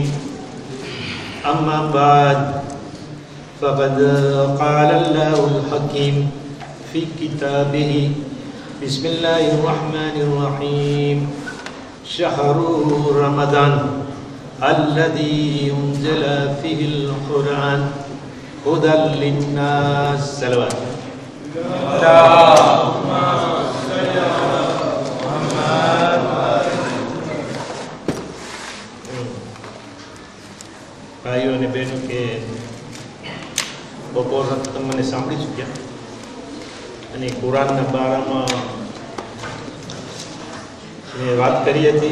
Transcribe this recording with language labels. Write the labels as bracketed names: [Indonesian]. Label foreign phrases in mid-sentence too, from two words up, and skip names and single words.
[Arabic] أما بعد فقد قال الله الحكيم في كتابه بسم الله الرحمن الرحيم شهر رمضان الذي أنزل فيه القرآن هدى للناس. صلوات اللهم صل على محمد. [Gujarati] ભાઈઓ અને બહેનો કે બપોરના તમે મને સાંભળી ચૂક્યા અને કુરાનના બારામાં મેં વાત કરી હતી.